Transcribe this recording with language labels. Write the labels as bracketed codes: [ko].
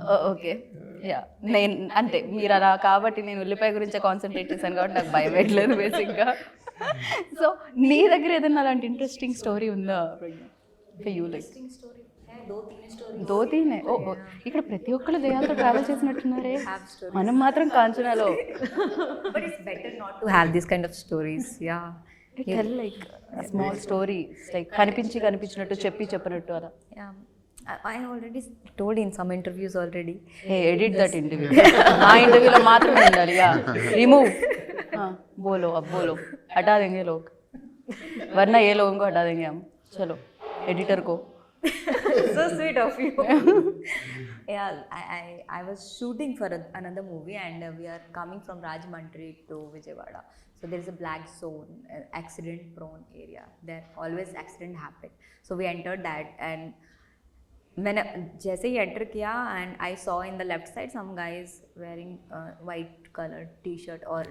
[te] Okay, yeah, నేను అంటే మీరు అలా కాబట్టి నేను ఉల్లిపాయ గురించే కాన్సన్ట్రేట్ చేశాను కాబట్టి నాకు భయం పెట్టలేదు బేసిక్గా. సో నీ దగ్గర ఏదైనా అలాంటి ఇంట్రెస్టింగ్ స్టోరీ ఉందా యూ లైక్? దోతీనే. ఓ, ఇక్కడ ప్రతి ఒక్కళ్ళు దెయ్యాలతో ట్రావెల్ చేసినట్టున్నారే, మనం మాత్రం కాంచనాలో. [en] But it's better not to have this kind of stories. Yeah. [te] Tell like small story, like కనిపించినట్టు చెప్పినట్టు అలా. [en] Yeah. I already told in some interviews already. Hey, edit that interview. [te] ఆ ఇంటర్వ్యూలో మాత్రమే ఉండాలి. Yeah, remove. [hi] बोलो, अब बोलो, हटा देंगे लोग, वरना ये लोगों को हटा देंगे हम. चलो एडिटर को. [en] So sweet of you. Yeah, I was shooting for another movie, and we are coming from Rajahmundry to Vijayawada. So there is a black zone, accident prone area. There always accident happen. So we entered that, and [hi] मैंने जैसे ही enter किया, [en] and I saw in the left side some guys wearing white colored t-shirt or